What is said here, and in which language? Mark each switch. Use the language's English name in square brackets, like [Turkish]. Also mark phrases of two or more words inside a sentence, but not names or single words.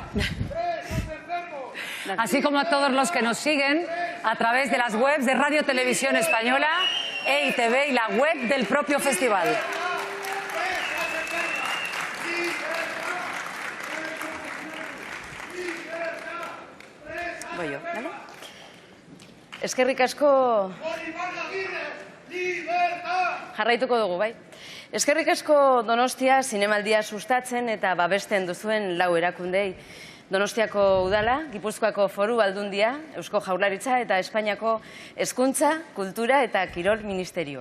[Spanish] Así como a todos los que nos siguen a través de las webs de Radio Televisión Española, EITV y la web del propio festival. Voy yo, ¿vale? [Basque] Eskerrik asko... Jarraituko dugu, bai. Eskerrik asko Donostia zinemaldia sustatzen eta babesten duzuen lau erakundei. Donostiako Udala, Gipuzkoako Foru Aldundia, Eusko Jaurlaritza eta Espainiako Hezkuntza, Kultura eta Kirol Ministerioa.